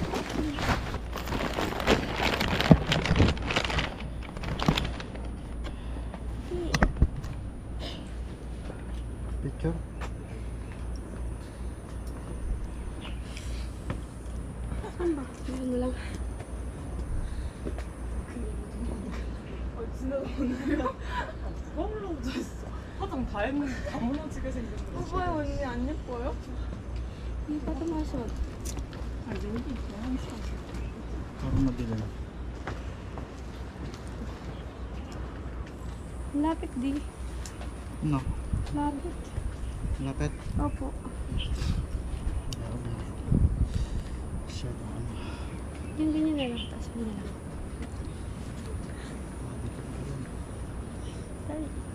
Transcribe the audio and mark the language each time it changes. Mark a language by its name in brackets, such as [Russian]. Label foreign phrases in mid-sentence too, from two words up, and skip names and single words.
[Filipino] Picture? Saan ba? Tingnan mo lang. [Korean] 거울로 묻어있어. 화장 다 했는데 다 무너지게 생겼는데. 오빠야 언니 안 예뻐요? [Filipino] Hindi pa tumasok. [Korean] 아 여기 있어 항상. [Filipino] Parang madilim. Lapit di. No? Lapit. Lapit? Opo. Masyadong ano. Yung ganyan na lang. Taas mo na lang. Sorry.